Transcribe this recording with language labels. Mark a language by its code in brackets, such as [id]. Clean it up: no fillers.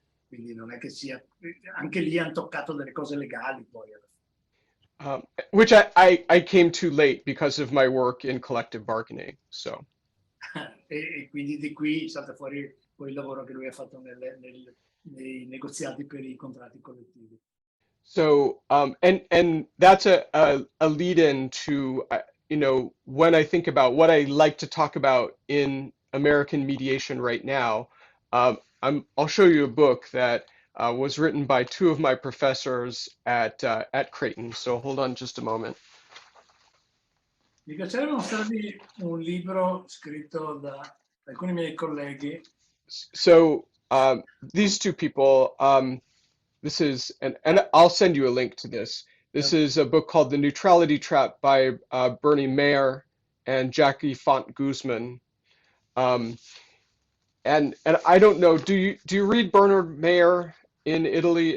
[it] Quindi non è che sia, anche lì hanno toccato delle cose legali poi alla [en] Which I came too late because of my work in collective bargaining. So. [it] fine. E quindi di qui salta fuori poi il lavoro che lui ha fatto nei negoziati per i contratti collettivi. [en] So, and that's a lead in to, when I think about what I like to talk about in American mediation right now, I'll show you a book that was written by two of my professors at Creighton. So hold on just a moment. [it] Mi piacerebbe mostrarvi un libro scritto da alcuni miei colleghi. [en] So these two people, this is, and I'll send you a link to this. This is a book called The Neutrality Trap by Bernie Mayer and Jackie Font Guzman. And I don't know, do you read Bernard Mayer in Italy?